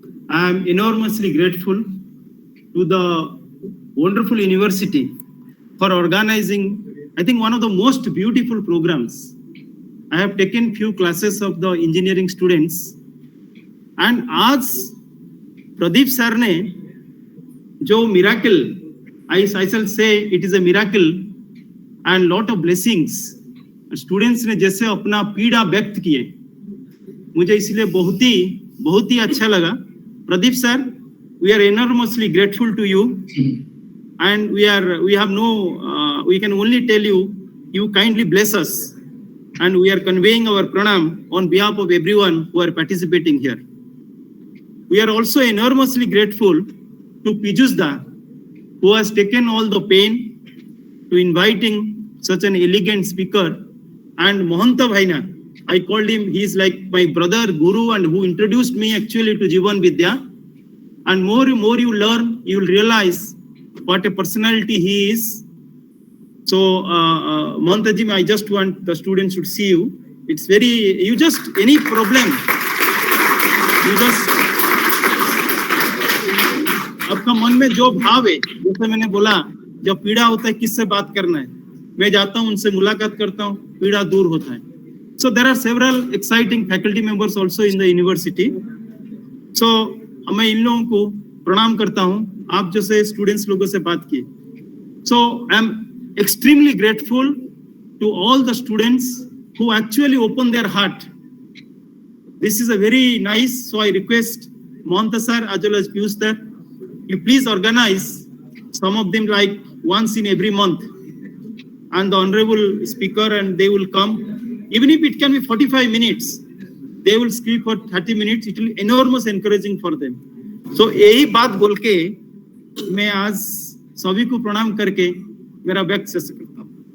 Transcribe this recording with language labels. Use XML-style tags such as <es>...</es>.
<en>I am enormously grateful to the wonderful university for organizing, I think, one of the most beautiful programs. I have taken few classes of the engineering students, and</en> <hi>आज Pradeep sir ने जो</hi> <en>miracle, I shall say it is a miracle and lot of blessings.</en> <hi>Students ने जैसे अपना पीड़ा व्यक्त किए, मुझे इसलिए बहुत ही अच्छा लगा.</hi> <en>Pradeep sir, we are enormously grateful to you, and we can only tell you, you kindly bless us, and we are conveying our pranam on behalf of everyone who are participating here. We are also enormously grateful to Pijus Da, who has taken all the pain to inviting such an elegant speaker, and Mohanta Bhaina. I called him, he is like my brother, guru, and who introduced me actually to Jivan Vidya. And more you learn, you will realize what a personality he is. So, Mohanta ji, I just want the students to see you. It's very, you just,</en> <hi>any problem, you just, आपका मन में जो भाव है, जैसे मैंने बोला, जब पीड़ा होता है किससे बात करना है, मैं जाता हूँ उनसे मुलाकात करता हूँ, पीड़ा दूर होता है.</hi> <en>So there are several exciting faculty members also in the university.</en> <hi>So मैं इन लोगों को प्रणाम करता हूँ, आप जैसे स्टूडेंट्स लोगों से बात किए.</hi> <en>So I am extremely grateful to all the students who actually open their heart. This is a very nice. So I request Mohanta sir as well as Piyush sir, you please organize some of them like once in every month. and the honorable speaker, and they will come. Even if it can be 45 minutes, they will speak for 30 minutes. It will be enormous encouraging for them.</en> <hi>So यही बात बोल के मैं आज सभी को प्रणाम करके मेरा व्यक्त शेष करता हूँ.</hi>